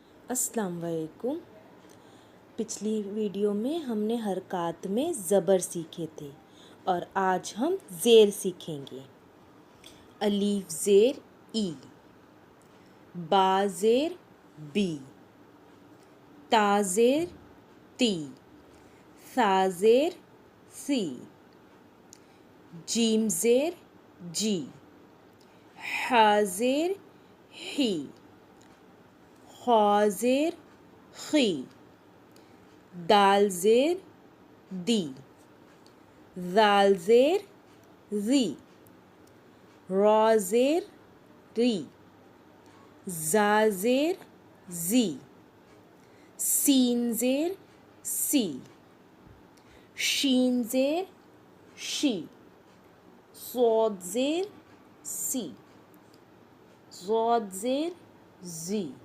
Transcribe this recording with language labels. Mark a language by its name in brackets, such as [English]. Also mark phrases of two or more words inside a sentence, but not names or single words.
[Urdu] السلام علیکم۔ پچھلی ویڈیو میں ہم نے حرکات میں زبر سیکھے تھے اور آج ہم زیر سیکھیں گے۔ الف زیر ای، با زیر بی، تا زیر تی، ثا زیر سی، جیم زیر جی، ح زیر ہی، خا زیر خی، دال زیر دی، ذال زیر زی، را زیر ری، زا زیر زی، سین زیر سی، شین زیر شی، صاد زیر سی، ضاد زیر زی،